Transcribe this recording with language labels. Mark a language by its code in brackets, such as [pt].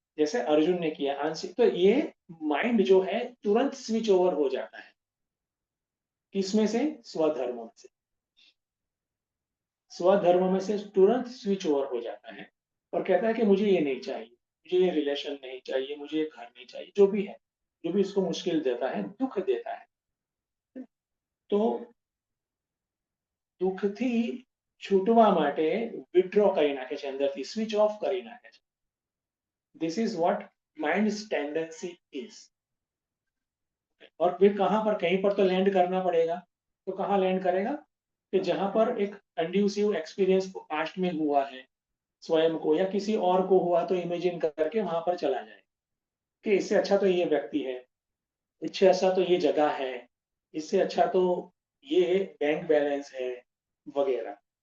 [hi] जैसे अर्जुन ने किया आंशिक, तो ये माइंड जो है तुरंत स्विच ओवर हो जाता है, किसमें से, स्वधर्म से, स्वधर्म में से तुरंत स्विच ओवर हो जाता है और कहता है कि मुझे ये नहीं चाहिए, मुझे ये रिलेशन नहीं चाहिए, मुझे ये घर नहीं चाहिए, जो भी है, जो भी इसको मुश्किल देता है, दुख देता है, तो [gu] દુઃખથી છૂટવા માટે વિથડ્રો કરી નાખે છે અંદરથી, સ્વિચ ઓફ કરી નાખે છે. [en] This is what mind's tendency is. [hi] और फिर कहां पर, कहीं पर तो लैंड करना पड़ेगा, तो कहां लैंड करेगा कि जहां पर एक कंड्यूसिव एक्सपीरियंस पास्ट में हुआ है, स्वयं को या किसी और को हुआ, तो इमेजिन करके वहां पर चला जाए कि इससे अच्छा तो ये व्यक्ति है, इससे अच्छा तो ये जगह है, इससे अच्छा तो ये बैंक बैलेंस है, वगैरह.